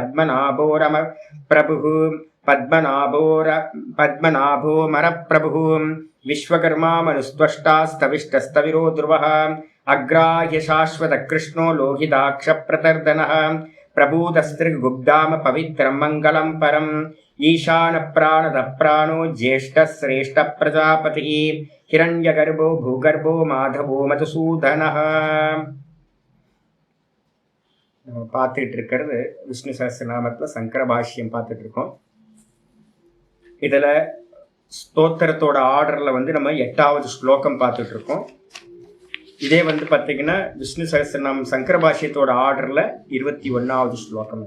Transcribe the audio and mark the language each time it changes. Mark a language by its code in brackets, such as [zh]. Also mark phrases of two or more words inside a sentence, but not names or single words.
[sa] पद्मनाभोमरप्रभुः विश्वकर्मा मनुस्त्वष्टास्तविष्टस्तविरो ध्रुवः अग्राह्य शाश्वत कृष्णो लोहिताक्ष प्रतर्दनः प्रभूतस्त्रिगुब्धाम पवित्रं मङ्गलं परम् ईशान प्राणद प्राणो ज्येष्ठ श्रेष्ठ प्रजापतिः हिरण्यगर्भो भूगर्भो माधवो मधुसूदनः। [ta] நம்ம பார்த்துட்டு இருக்கிறது விஷ்ணு சஹஸ்ரநாமத்தில் சங்கர பாஷ்யம் பார்த்துட்டு இருக்கோம். இதில் ஸ்தோத்திரத்தோட ஆர்டரில் நம்ம 8வது ஸ்லோகம் பார்த்துட்டு இருக்கோம். இதே பார்த்தீங்கன்னா விஷ்ணு சஹஸ்ரநாமம் சங்கர பாஷ்யத்தோட ஆர்டரில் 21வது ஸ்லோகம்.